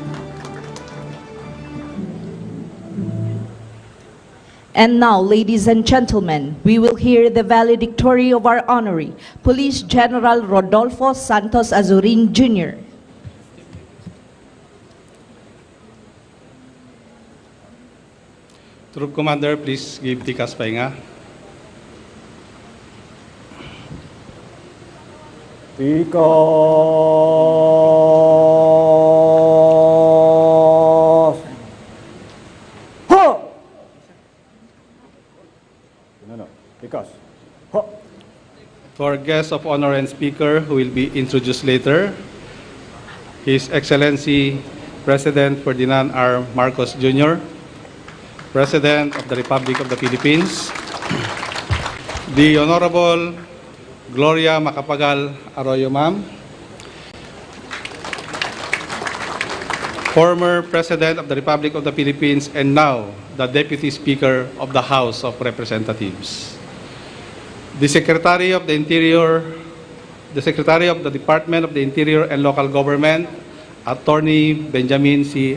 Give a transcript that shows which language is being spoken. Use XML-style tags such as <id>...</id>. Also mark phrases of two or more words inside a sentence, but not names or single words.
<en>And now, ladies and gentlemen, we will hear the valedictory of our honoree, Police General Rodolfo S. Azurin Jr.</en> <tl>Troop Commander, please give Tikas pahinga.</tl> <en>Tikas! Ha! No. Tikas. Ha! To our guest of honor and speaker who will be introduced later, His Excellency President Ferdinand R. Marcos Jr., President of the Republic of the Philippines, the Honorable Gloria Macapagal Arroyo, ma'am, former President of the Republic of the Philippines and now the Deputy Speaker of the House of Representatives, the Secretary of the Interior, the Secretary of the Department of the Interior and Local Government, Attorney Benjamin C.</en>